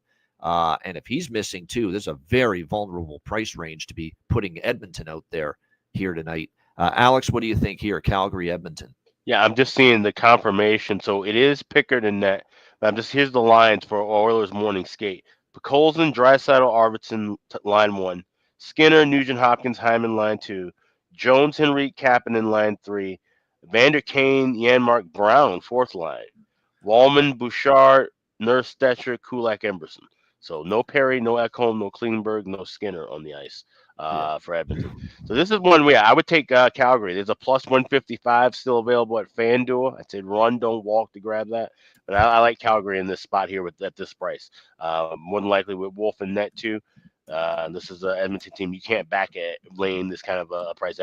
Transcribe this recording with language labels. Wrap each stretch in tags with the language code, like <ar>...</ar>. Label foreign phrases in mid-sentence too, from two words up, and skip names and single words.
<en>And if he's missing too, there's a very vulnerable price range to be putting Edmonton out there here tonight. Alex, what do you think here, Calgary, Edmonton? Yeah, I'm just seeing the confirmation. So it is Pickard in net. Here's the lines for Oilers morning skate. Picolzin, Draisaitl, Arvidsson, line 1. Skinner, Nugent Hopkins, Hyman, line 2. Jones, Henrique, Kapanen, line 3. Vander Kane, Janmark, Brown, 4th line. Wallman, Bouchard, Nurse, Stetcher, Kulak, Emberson. So no Perry, no Ekholm, no Klingberg, no Skinner on the ice for Edmonton. So this is one where I would take Calgary. There's a plus 155 still available at FanDuel. I'd say run, don't walk to grab that. But I like Calgary in this spot here at this price. More than likely with Wolf and net too. This is an Edmonton team you can't back at laying this kind of a price.</en>